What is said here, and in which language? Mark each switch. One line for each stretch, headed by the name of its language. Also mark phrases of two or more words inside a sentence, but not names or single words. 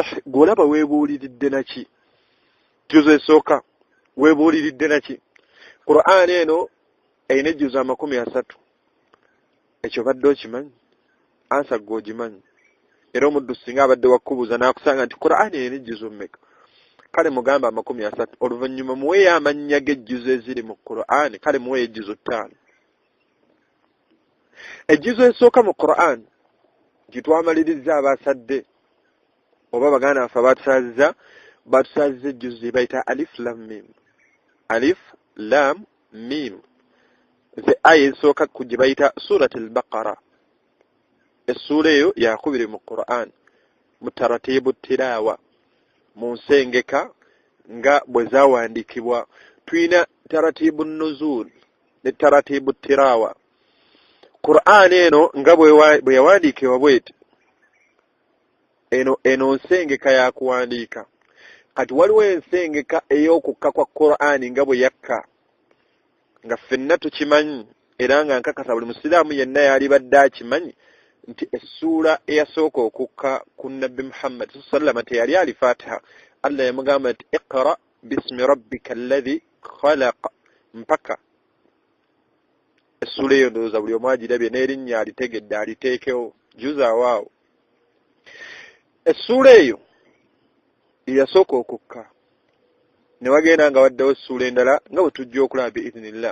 Ganda: gw'olaba weebuuliridde naki jjuzo esooka weebuuliridde naki Qur'an eno eyina ejjuzo 30 ekyo badde okimanyi ansa gw'ogimanyi era omuddu singa abadde wakkubuuza n'akusanga nti Qur'an eyina ejjuzo mmeka kale mugamba 30 oluvannyuma muweeyo amannya g'ejjuzo eziri mu Qur'an kale muweeyo ejjuzo 5 ejjuzo esooka mu Qur'an gitwamaliriza abasadde oba baganda baffe batusazizza ejjuzo bayita
Arabic: ألف لام ميم
Ganda: aya esooka ku gye bayita
Arabic: سورة البقرة
Ganda: essuula eyo yakubiri mu Qur'an mu taratibu tilaawa mu nsengeka nga bwe zawandiikibwa. Tulina taratibu nuzul ne taratibu tirawa. Qur'an eno nga bwe yawandiikibwa bweti eno nsengeka ya kuwandiika. Kati waliwo ensengeka ey'okukka kwa Qur'an nga bwe yakka nga ffenna tukimanyi era nga nkakasa buli musiraamu yenna yali badde akimanyi nti essuula eyasooka okukka ku Nabbi Muhammad sallallahu teyali ali Fatiha. Allah yamugamba nti
Arabic: اقرأ باسم ربك الذي خلق
Ganda: mpaka essuula eyo ndowooza buli omu agirabye n'erinnya alitegedde aliteekewo juza waawo. Essuula eyo yasooka okukka ne wagenda nga waddewo essuula endala nga bwe tujja okulaba biiznillah.